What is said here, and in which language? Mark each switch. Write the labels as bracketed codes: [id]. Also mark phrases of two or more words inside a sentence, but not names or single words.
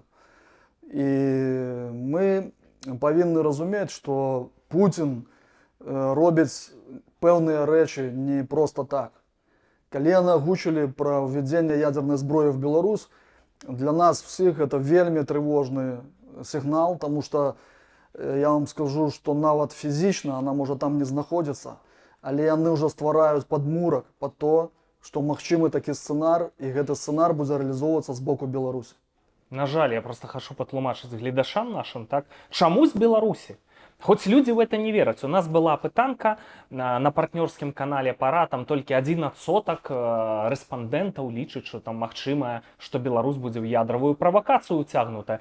[be] І мы павінны разумець, што Пуцін робіць пэўныя рэчы не проста так. Калі яны агучылі пра ўвядзенне ядернай зброі в Беларусь, для нас всіх гэта вельмі трывожны сигнал, [ru] тому что я вам скажу, что [be] нават фізічна она можа там не знаходзіцца, але яны ўжо ствараюць падмурак [ru] под то, [be] што магчымы такі сцэнар, і гэты сцэнар будзе рэалізоўвацца з боку Беларусі. На жаль, я просто хочу патлумачыць гледашам нашим, так? Чаму з Беларусі? Хоць людзі [ru] в это [be] не вераць. У нас была пытанка на партнёрскім канале Пара, там толькі 1% рэспандэнтаў лічыць, што там магчымае, што Беларусь будзе ў ядравую правакацыю ўцягнутая.